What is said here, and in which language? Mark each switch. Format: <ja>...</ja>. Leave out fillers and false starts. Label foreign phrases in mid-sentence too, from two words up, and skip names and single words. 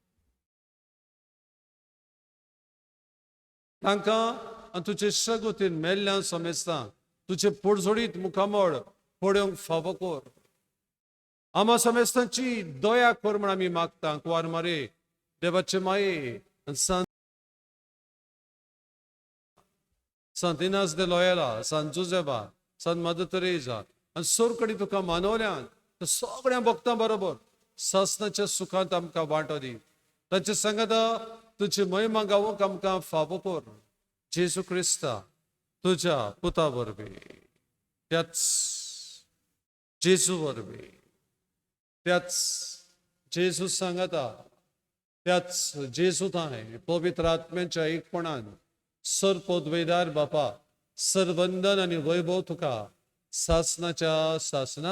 <kok>तांकां आनी तुजे सगोतीन मेल्ल्यां समेस्ता तुजे पुडझोडीत मुखामळ पळोवंक फावो कर आम्हा समेस्तांची दया कर म्हण आमी मागता कुंवार मारे देवाचे माये Sant Inas de Loyola, Sant Josefa, Sant Mother Teresa आणि सोरकडी तुका मानवल्यान त्या सगळ्या भक्तां बरोबर सासणाच्या सुखांत आमकां वांटो दी ताचे सांगता तुजी महिमा गावूंक आमकां फावो कर जेजू क्रिस्ता तुझ्या पुता वरवीं त्याच जेजू वरवीं त्याच जेजू सांगता त्याच जेजू थाय पवित्र आत्म्याच्या एकपणान सर पदवेदार बापा सरवंदन आणि वैभव तुका सासनाच्या सासना</kok>